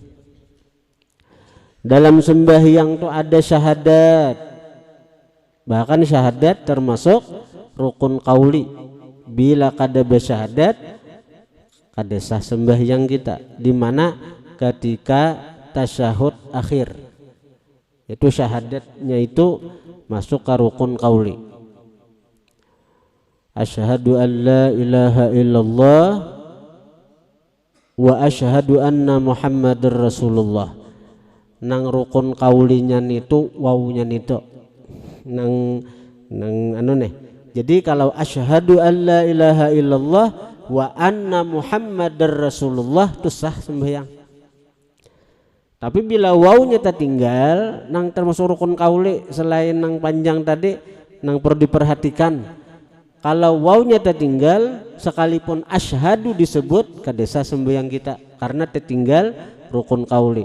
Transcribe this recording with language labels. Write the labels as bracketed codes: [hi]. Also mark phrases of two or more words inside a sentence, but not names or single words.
[bjn] Dalam sembahyang tuh ada syahadat, bahkan syahadat termasuk rukun qauli. Bila kada bersyahadat kada sah sembahyang kita, dimana ketika tasyahud akhir itu syahadatnya itu masuk ke rukun qauli. [ar] أشهد أن لا إله إلا الله وأشهد أن محمدا رسول الله. [bjn] Nang rukun qaulinya nitu wawunya nitu nang anu nih. Jadi kalau [ar] أشهد أن لا إله إلا الله وأن محمدا رسول الله [bjn] itu sah sembahyang. Tapi bila wawunya tertinggal nang termasuk rukun qauli selain nang panjang tadi nang perlu diperhatikan. Kalau wawunya tertinggal sekalipun asyhadu disebut kadesa sembahyang kita karena tertinggal rukun qauli.